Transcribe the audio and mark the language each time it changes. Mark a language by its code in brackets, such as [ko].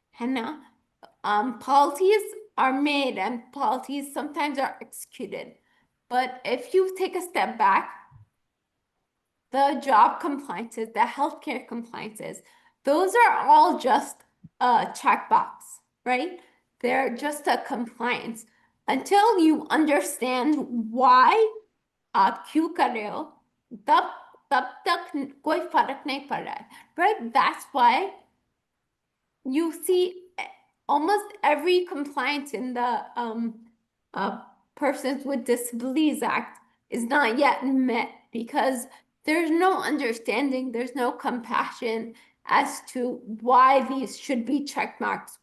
[en] And now, policies are made and policies sometimes are executed. But if you take a step back, the job compliances, the healthcare compliances, those are all just a checkbox, right? They're just a compliance. Until you understand why [hi] आप क्यों कर रहे हो, तब तक कोई फर्क नहीं पड़ रहा है, right? [en] That's why you see almost every compliance in the Persons with Disabilities Act is not yet met because there's no understanding, there's no compassion as to why these should be check marks.